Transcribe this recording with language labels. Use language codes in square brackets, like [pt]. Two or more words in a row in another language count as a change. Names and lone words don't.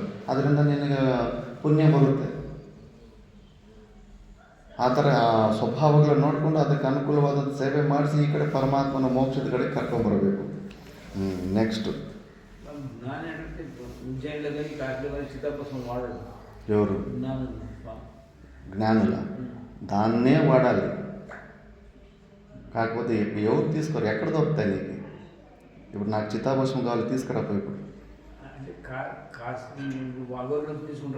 [kn] ಅದರಿಂದ ನಿನಗೆ ಪುಣ್ಯ ಬರುತ್ತೆ. ಆ ಥರ ಸ್ವಭಾವಗಳನ್ನ ನೋಡಿಕೊಂಡು ಅದಕ್ಕೆ ಅನುಕೂಲವಾದಂಥ ಸೇವೆ ಮಾಡಿಸಿ ಈ ಕಡೆ ಪರಮಾತ್ಮನ ಮೋಕ್ಷದ ಕಡೆ ಕರ್ಕೊಂಬರಬೇಕು. ನೆಕ್ಸ್ಟು ನಾನು ಹೇಳುತ್ತೆ ಉಜ್ಜಯಿನಲ್ಲಿ ಕಾಶ್ಮೀರದಲ್ಲಿ [te] చితాభస్మం వాడాలి. ఎవరు? జ్ఞానుల దాన్నే వాడాలి. కాకపోతే ఎవరు తీసుకోరు, ఎక్కడ దొరుకుతాయి నీకు? ఇప్పుడు నాకు చితాభస్మం కావాలి, తీసుకురాపో. ఇప్పుడు అంటే వాళ్ళు